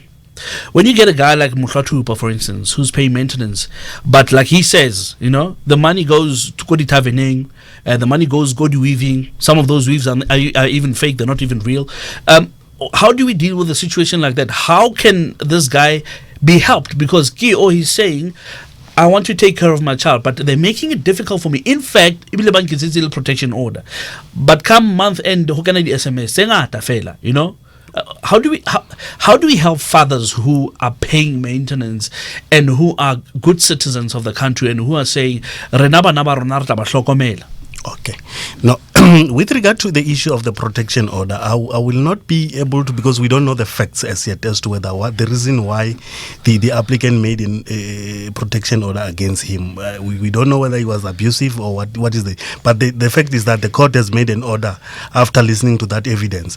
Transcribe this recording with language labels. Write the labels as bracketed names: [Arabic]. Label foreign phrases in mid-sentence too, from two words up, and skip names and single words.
[English] When you get a guy like Mohlwathupa, for instance, who's paying maintenance, but like he says, you know, the money goes to Kodi Tavening, the money goes Godi weaving. Some of those weaves are even fake; they're not even real. how do we deal with a situation like that? How can this guy be helped? Because he's saying, I want to take care of my child, but they're making it difficult for me. In fact, [Southern Sotho] ebile ba nkitse tse le [English] protection order. But come month end, [Southern Sotho] ho kana di SMS tse ngata fela, [English] you know? How do we help fathers who are paying maintenance and who are good citizens of the country and who are saying [Southern Sotho] rena bana ba rona re tla ba hlokomela? [English] Okay. Now, with regard to the issue of the protection order, I will not be able to, because we don't know the facts as yet as to whether the reason why the applicant made a protection order against him. We don't know whether he was abusive or what is the. But the fact is that the court has made an order after listening to that evidence.